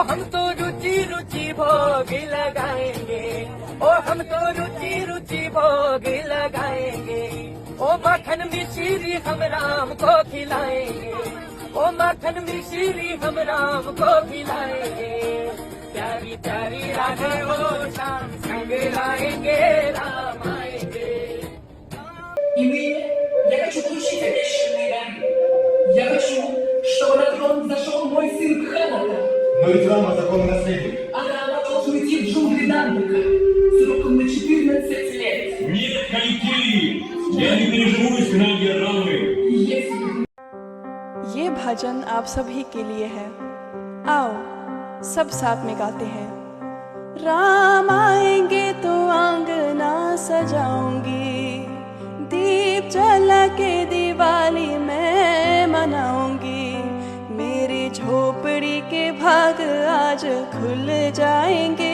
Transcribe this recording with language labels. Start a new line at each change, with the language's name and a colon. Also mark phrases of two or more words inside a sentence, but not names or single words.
Hindi: हम तो रुचि रुचि भोग लगाएंगे, ओ हम तो रुचि रुचि भोग लगाएंगे, ओ माखन मिश्री हम राम को खिलाएंगे, ओ माखन मिश्री हम राम को खिलाएंगे, प्यारी प्यारी राधे ओ श्याम संग लाएंगे राम आएंगे।
Russian: И ныне я хочу получить обещанные дары. Я хочу, чтобы на трон зашел мой сын Кханата. Но ведь Рама законный наследник. А Рама должен уйти в джунгли Нандыка сроком на 14 лет. Нет, Калькилии! Я не переживу изгнание Рамы. Если
Hindi: ये भजन आप सभी के लिए है, आओ सब साथ में गाते हैं। राम आएंगे तो आंगना सजाऊंगी, दीप जला के दिवाली मैं मनाऊंगी, मेरी झोपड़ी के भाग आज खुल जाएंगे।